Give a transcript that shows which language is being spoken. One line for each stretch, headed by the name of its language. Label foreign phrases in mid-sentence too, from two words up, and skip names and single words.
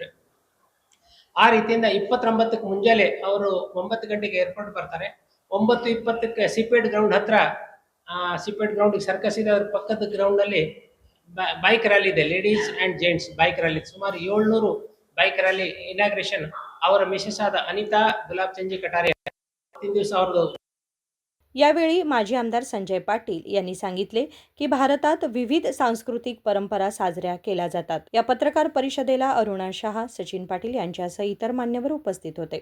Kannada: ಆ ರೀತಿಯಿಂದ 29ಕ್ಕೆ ಮುಂಜಾನೆ ಅವರು 9 ಗಂಟೆಗೆ ಏರ್ಪೋರ್ಟ್ ಬರ್ತಾರೆ। 9:20ಕ್ಕೆ ಸಿಪೇಟ್ ಗ್ರೌಂಡ್ ಹತ್ರ, ಸಿಪೇಟ್ ಗ್ರೌಂಡ್ ಸರ್ಕಸ್ ಇದೆ, ಅದ್ರ ಪಕ್ಕದ ಗ್ರೌಂಡಲ್ಲಿ
English: bike rally
Kannada: ಇದೆ,
English: ladies and gents bike rally,
Kannada: ಸುಮಾರು 700
English: bike rally inauguration
Kannada: ಅವರ ಮಿಸಸ್ ಆದ ಅನಿತಾ ಗುಲಾಬ್ ಚಂದ್ जी कटारिया 3 दिवस ಅವ್ರದ್ದು।
Marathi: यावेळी माजी आमदार संजय पाटील यांनी सांगितले की भारतात विविध सांस्कृतिक परंपरा साजऱ्या केल्या जातात। या पत्रकार परिषदेला अरुणा शहा, सचिन पाटील यांच्यासह इतर मान्यवर उपस्थित होते।